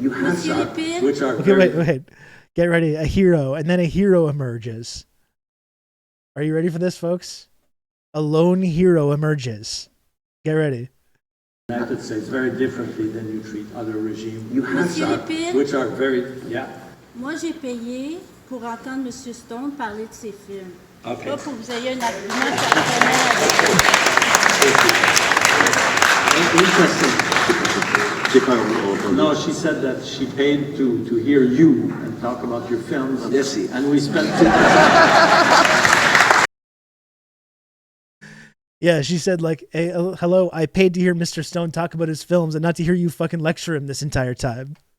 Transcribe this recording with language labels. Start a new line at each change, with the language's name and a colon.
English: You have which are wait. Get ready. A hero, and then a hero emerges. Are you ready for this, folks? A lone hero emerges. Get ready. United States very differently than you treat other regimes. You have which are very
French: Moi, j'ai payé pour entendre M. Stone parler de ses films.
English: Okay.
French: Pas pour que vous ayez un argument personnel
English: Interesting. No, she said that she paid to hear you and talk about your films. Yes, and we spent Yeah, she said like, hey, hello, I paid to hear Mr. Stone talk about his films and not to hear you fucking lecture him this entire time.